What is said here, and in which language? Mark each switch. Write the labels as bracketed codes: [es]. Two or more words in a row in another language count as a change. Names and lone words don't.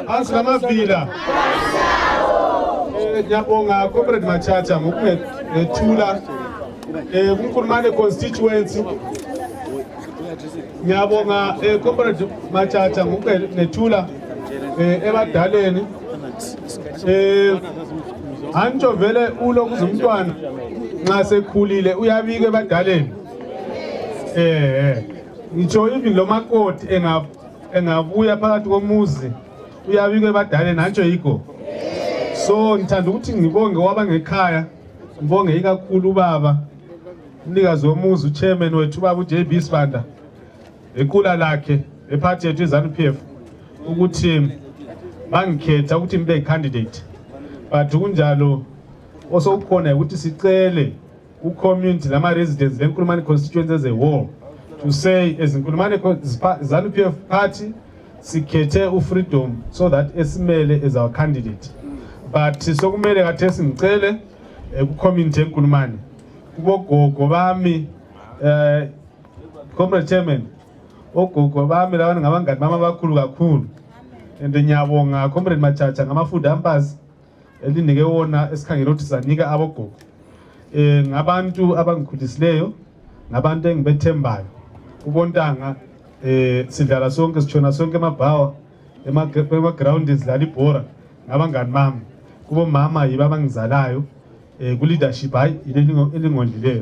[nd] Asikamavila. Ngiyabonga Comrade Machacha ngokungethula uNkulumane constituency. Ngiyabonga Comrade Machacha ngokunethula ebadaleni. Antsho vele ulokuze umntwana nxa sekhulile uyabika ebadaleni. Ngitsho even lo makoti engabuya phakathi komuzi uyabika ebadaleni antsho yikho. So ngithanda ukuthi ngibonge wabangekhaya, ngibonge ikakhulu baba umnikazi womuzi uchairman wethu baba uJB Sibanda ekhula lakhe ephathi yethu iZANU-PF ukuthi bangikhetha ukuthi ngibe candidate. But kunjalo osokukhona ukuthi sicele ucommunity lama residents leNkulumane constituency [en] as a whole to say as Nkulumane ZANU-PF party [nd] sikhethe uFreedom [en] so that [nd] esimele [en] as our candidate. [nd] But sokumele kathesi ngicele ku-community eNkulumane kubogogo bami Comrade Chairman ogogo bami labana ngabangani bami abakhulu kakhulu and ngiyabonga Comrade Machacha ngama-food hampers elinike wona esikhangela ukuthi sanika abogogo ngabantu abangikhulisileyo ngabantu engibethembayo ubontanga sidlala sonke sichona sonke emabhawa ema-ground sidlala ibhora ngabangani bami kubo mama yibo abangizalayo ku-leadership hayi elingondlileyo.